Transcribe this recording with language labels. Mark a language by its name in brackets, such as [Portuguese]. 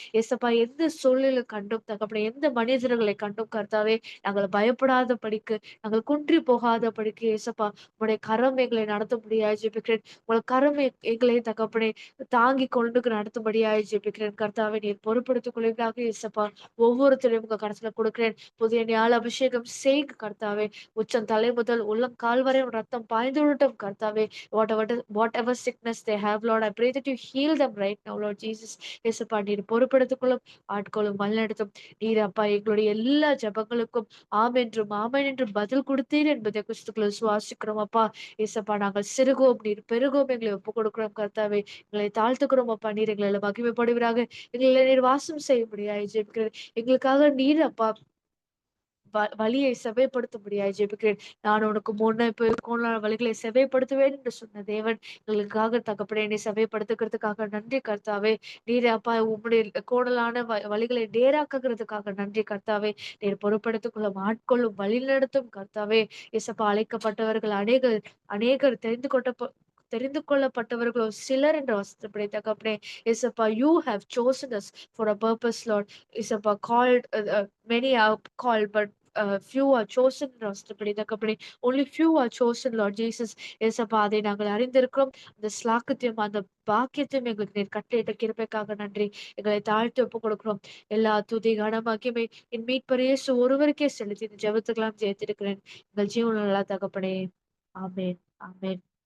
[Tamil] ஏசப்பா, எந்த சூழ்நிலை கண்டும் தகப்பனே, எந்த மனிதர்களை கண்டும் கர்த்தாவே, நாங்கள் பயப்படாதபடிக்கு, நாங்கள் குன்றி போகாதபடிக்கு ஏசப்பா, உம்முடைய கரம் எங்களை நடத்தும்படியாய் ஜெபிக்கிறேன். உங்கள் கரம் எங்களை தகப்பனே தாங்கிக் கொண்டு நடத்தும்படியாய் ஜெபிக்கிறேன் கர்த்தாவே. நீர் பொறுப்படுத்திக் கொள்வீராக ஏசப்பா. ஒவ்வொருத்தரையும் உங்க கரத்துல கொடுக்கிறேன். புதிய ஞால அபிஷேகம் செய்க கர்த்தாவே. உச்சம் தலை முதல் உள்ளங்கால் வரை உன் ரத்தம் பாய்ந்துவிடட்டும் கர்த்தாவே. [English] Whatever sickness they have, Lord, I pray that you heal them right now, Lord Jesus. [Tamil] ஏசப்பா, நீர் பொறுப்படுத்திக் கொள்ளும், ஆட்களும் வழிநடத்தும். நீர் அப்பா எங்களுடைய எல்லா ஜெபங்களுக்கும் ஆம் என்றும் ஆமென் என்றும் பதில் கொடுத்தீர் என்பதை கிறிஸ்துக்குள்ள விசுவாசிக்கிறோம் அப்பா. ஏசப்பா, நாங்கள் சிறுகோம், நீர் பெருகோம், எங்களை ஒப்புக் கொடுக்கிறோம் கர்த்தாவே. எங்களை தாழ்த்துக்கிறோம் அப்பா. நீர் எங்களை மகிமைப்படுவீராக. எங்களை நீர் வாசம் செய்யும்படியாய் ஜெபிக்கிறேன். எங்களுக்காக நீர் அப்பா வழியை செவ்வைப்படுத்தும்படியாய் ஜெபிக்கிறேன். நான் உனக்கு முன்ன இப்ப கோணலான வழிகளை செவ்வைப்படுத்துவேன் என்று சொன்ன தேவன் எங்களுக்காக தகப்பனே என்னை செவ்வைப்படுத்துகிறதுக்காக நன்றி கர்த்தாவே. நீர் அப்பா உம்முடைய கோணலான வழிகளை நேராக்குகிறதுக்காக நன்றி கர்த்தாவே. நீர் பொறுப்படுத்திக் கொள்ளும், ஆட்கொள்ளும், வழிநடத்தும் கர்த்தாவே. இயேசப்பா, அழைக்கப்பட்டவர்கள் அநேகர் அநேகர் தெரிந்து கொள்ளப்பட்டவர்களோ சிலர் என்ற வசனப்படி தகப்பனே. [English] இயேசப்பா, you have chosen us for a purpose, Lord. இயேசப்பா, called many are called, but few are chosen, [Tamil] ராஸ்தபடி தகப்பனே. [English] only few are chosen, Lord Jesus. [Tamil] இயேசப்பா, அதை நாங்கள் அறிந்திருக்கிறோம். அந்த ஸ்லாக்கியத்தையும் அந்த பாக்கியத்தையும் எங்களுக்கு நீர் கட்டளையிட்ட கிருபைக்காக நன்றி. எங்களை தாழ்த்தி ஒப்புக் கொடுக்கிறோம். எல்லா துதி கன மகிமை என் மீட்பர் இயேசு ஒருவருக்கே செலுத்தி இந்த ஜெபத்துக்கெல்லாம் ஜெயித்திருக்கிறேன் எங்கள் ஜீவனுள்ள தகப்பனே. ஆமென், ஆமென்.